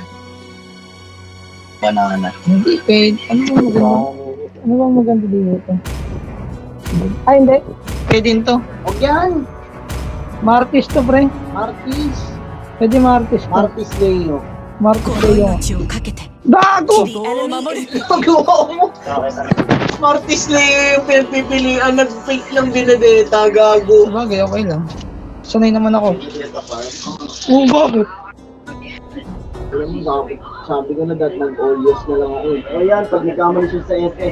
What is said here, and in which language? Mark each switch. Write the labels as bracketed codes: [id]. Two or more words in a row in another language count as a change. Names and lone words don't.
[tl] Banana. Hindi, pwede. Ano bang maganda dito? Ay, hindi. Pwede to. Huwag yan. Martis to, pre. Martis. Pwede Martis to. Martis Leo. Martis to yun. [ja] 命をかけて [tl] Bago! [ja] 希望を守る [tl] Magawa mo. Martis Leo yung pinipilian. Nag-fake lang binadeta. Gago. Sabagay, okay lang. Sanay naman ako. Oo, bakit? Alam mo, sabi ko na dati nag-Oreos na lang ako eh. O yan, pag nagkamali siya sa SS.